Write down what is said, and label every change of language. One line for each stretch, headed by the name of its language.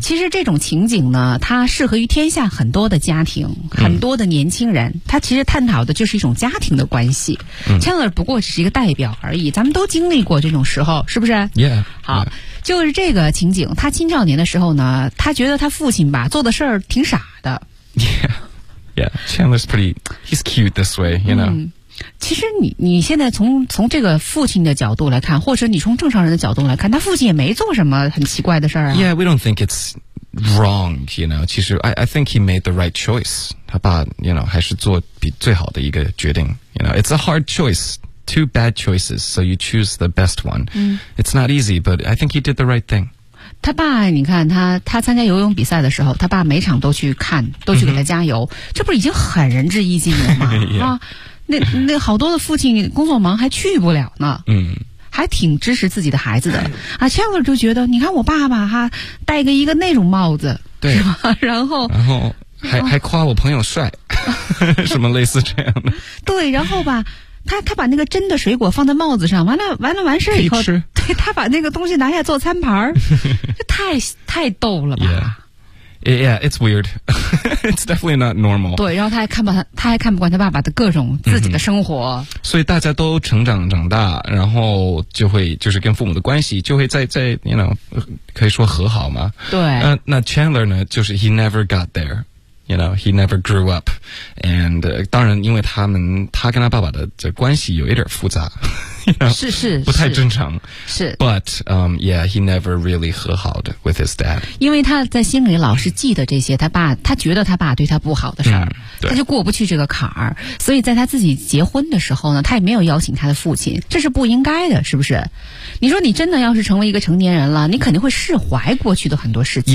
Chinese: 其实这种情景呢，它适合于天下很多的家庭，很多的年轻人。 Mm. 它其实探讨的就是一种家庭的关系。 Mm. Chandler 不过只是一个代表而已，咱们都经历过这种时候，是不是？Yeah，好。 Yeah. 就是这个情景，他青少年的时候呢，他觉得他父亲吧做的事儿挺傻的。
English: Yeah, Chandler's pretty, he's cute this way, you know.、嗯、
Chinese: 其实你现在从这个父亲的角度来看，或者你从正常人的角度来看，他父亲也没做什么很奇怪的事儿啊。
English: Yeah, we don't think it's wrong, you know.
Chinese: 其实
English: I think he made the right choice.
Chinese: 他爸 you know, 还是做比最好的一个决定。
English: You know, it's a hard choice. Two bad choices, so you choose the best one.、嗯、 It's not easy, but I think he did the right thing.
Chinese: 他爸，你看他参加游泳比赛的时候，他爸每场都去看，都去给他加油，嗯，这不是已经很仁至义尽了吗？啊，那好多的父亲工作忙还去不了呢。嗯。还挺支持自己的孩子的啊 ，Chandler 就觉得，你看我爸爸哈，戴个一个那种帽子，对，是吧？然后还夸我朋友帅，什么类似这样的。对，然后吧，他把那个真的水果放在帽子上，完了完事以后，吃，对，他把那个东西拿下做餐盘儿，太逗了吧。
English: Yeah. Yeah, it's weird. It's definitely not normal.
Chinese: 对，然后他还看不惯他爸爸的各种自己的生活。嗯，所以大家都长大，然后就会就是跟父母的关系就会在 you know, 可以说和好嘛。对。那 Chandler 呢，就是
English: he never got there. You know, he never grew up.
Chinese: And, 当然因为他跟他爸爸的这关系有一点复杂。 You know, 是不太正常，是
English: ，but yeah, he never really
Chinese: 和好的
English: with his dad，
Chinese: 因为他在心里老是记得这些，他觉得他爸对他不好的事儿，嗯，他就过不去这个坎儿，所以在他自己结婚的时候呢，他也没有邀请他的父亲，这是不应该的，是不是？你说你真的要是成为一个成年人了，你肯定会释怀过去的很多事情。